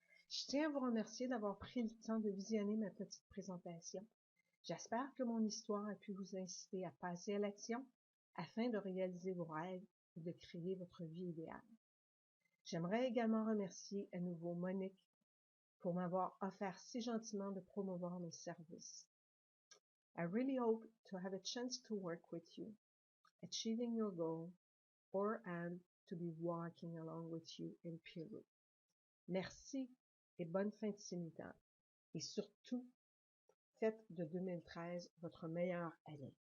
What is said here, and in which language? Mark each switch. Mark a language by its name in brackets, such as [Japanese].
[French] Je tiens à vous remercier d'avoir pris le temps de visionner ma petite présentation. J'espère que mon histoire a pu vous inciter à passer à l'action afin de réaliser vos rêves et de créer votre vie idéale. J'aimerais également remercier à nouveau Monique pour m'avoir offert si gentiment de promouvoir mes services. [English] I really hope to have a chance to work with you, achieving your goal, and to be walking along with you in Peru. [French] Merci et bonne fin de simultané. Et surtout, faites de 2013 votre meilleure année.